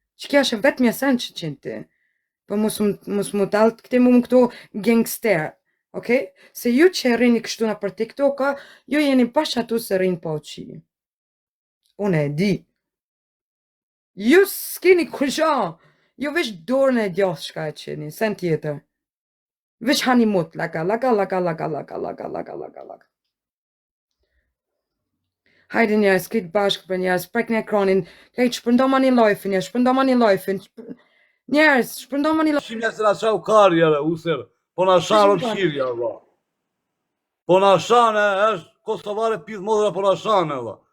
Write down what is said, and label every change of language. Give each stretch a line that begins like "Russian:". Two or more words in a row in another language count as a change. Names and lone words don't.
Albanian: Që kja është vetëm i sen që qenë ti. Po mos m-, mos më tallë këti mu këtu gangster. Okej? Se ju që rrini kështu na për TikTok-a, ju jeni bashkë atu se rrin pa uqi. Unë e di. Ju s'keni kur gja. Ju veç dorën e djathtë shka e qeni, sen tjetër. Veç hani mut, laka, laka, laka, laka, laka, laka, laka, laka, laka. Hajde njerëz, kejt bashkë për njerëz, prek në ekranin, kejt shpërndo ma një live-in, njerëz, shpërndo ma një live-in, shpër-, njerëz, shpërndo ma një live-in. Shim njerëz se na qau kari, jere, user, po na shan Shim rëmshiri, valla. Po na shan, e, është kosovare pith modra, po na shan, e, valla.